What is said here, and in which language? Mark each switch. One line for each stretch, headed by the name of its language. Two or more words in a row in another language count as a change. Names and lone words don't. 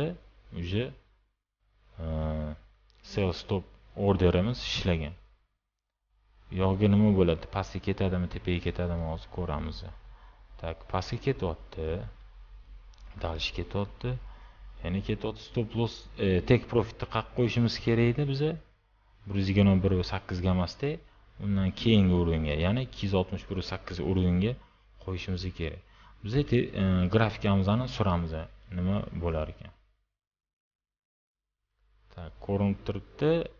Uzbek: Uje
English: sell stop orderimiz
Uzbek: ishlagan. Yo'g'i nima bo'ladi? Pastga ketadimi, tepaga ketadimi hozir ko'ramiz. Tak, pastga ketyapti. Dalish ketyapti. Ya'ni ketyapti.
English: Stop loss take profitni
Uzbek: qaqib qo'yishimiz kerak edi biza. 121.8 ga emasda, undan keyingi o'ringa, ya'ni 261.8 o'ringa qo'yishimiz kerak. Biz grafikamizni suramiz, nima bo'lar ekan. Tak, ko'rinib turibdi.